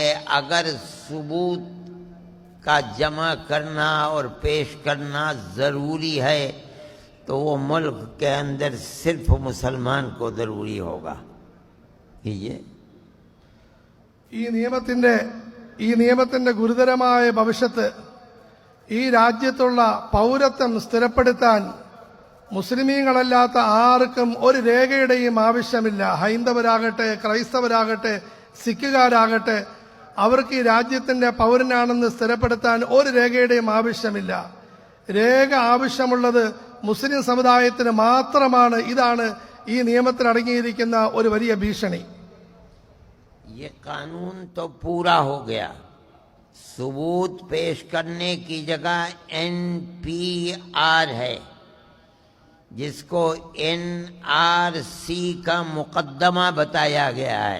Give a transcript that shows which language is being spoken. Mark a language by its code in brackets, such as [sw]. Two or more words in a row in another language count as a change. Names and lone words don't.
[hi] अगर सबूत का जमा करना और पेश करना जरूरी है तो वो मुल्क के अंदर सिर्फ मुसलमान को जरूरी होगा। ये [ml] ഈ നിയമത്തിന്റെ ഗുരുതരമായ ഭവിഷ്യത്ത് ഈ രാജ്യത്തുള്ള പൗരത്വം സ്ഥിരപ്പെടുത്താൻ മുസ്ലിമീങ്ങളല്ലാത്ത ആർക്കും ഒരു രേഖയുടെയും ആവശ്യമില്ല. ഹൈന്ദവരാകട്ടെ, ക്രൈസ്തവരാകട്ടെ, സിഖുകാരാകട്ടെ, അവർക്ക് ഈ രാജ്യത്തിന്റെ പൗരനാണെന്ന് സ്ഥിരപ്പെടുത്താൻ ഒരു രേഖയുടെയും ആവശ്യമില്ല. രേഖ ആവശ്യമുള്ളത് മുസ്ലിം സമുദായത്തിന് മാത്രമാണ്. ഇതാണ് ഈ നിയമത്തിൽ അടങ്ങിയിരിക്കുന്ന ഒരു വലിയ ഭീഷണി. [hi] ये कानून तो पूरा हो गया। सबूत पेश करने की जगह NPR है, जिसको NRC का मुकदमा बताया गया है।